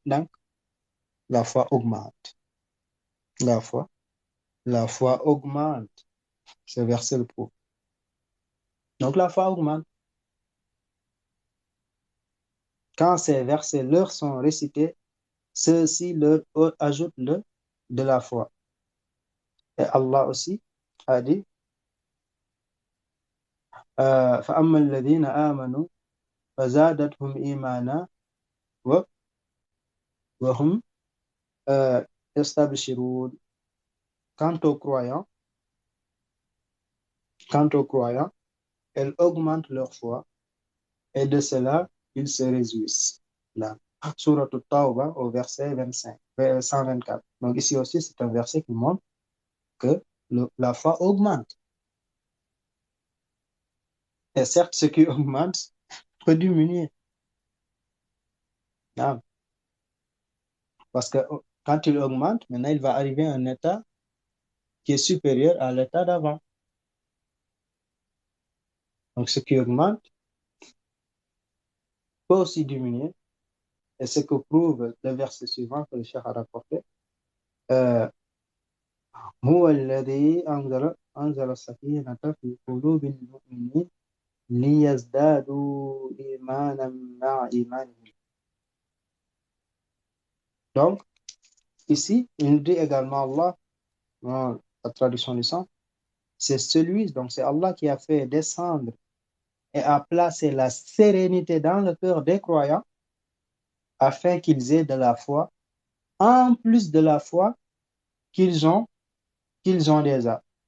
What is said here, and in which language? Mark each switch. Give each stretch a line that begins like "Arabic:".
French: Donc, la foi augmente. La foi augmente. Ce verset le prouve. Donc, la foi augmente. Quand ces versets leur sont récités, ceux-ci leur ajoutent de la foi. Et Allah aussi a dit
Arabic: فَأَمَّا الَّذِينَ آمَنُوا فَزَادَتْهُمْ إِيمَانًا وَهُمْ يَسْتَبْشِرُونَ.
French: Quant aux croyants, elles augmentent leur foi et de cela, ils se réjouissent. Là, Surat At-Tawbah au verset 25, 124. Donc ici aussi, c'est un verset qui montre que la foi augmente. Et certes, ce qui augmente peut diminuer. Là, parce que quand il augmente, maintenant, il va arriver à un état qui est supérieur à l'état d'avant. Donc, ce qui augmente peut aussi diminuer. Et ce que prouve le verset suivant que le cheikh a rapporté.
Arabic: هو الذي أنزل أنزل السكينة في قلوب المؤمنين ليزدادوا إيمانا مع إيمانهم.
French: Donc, ici, il nous dit également Allah, dans la traduction du sang, c'est celui, donc c'est Allah qui a fait descendre et a placé la sérénité dans le cœur des croyants afin qu'ils aient de la foi, en plus de la foi qu'ils ont déjà.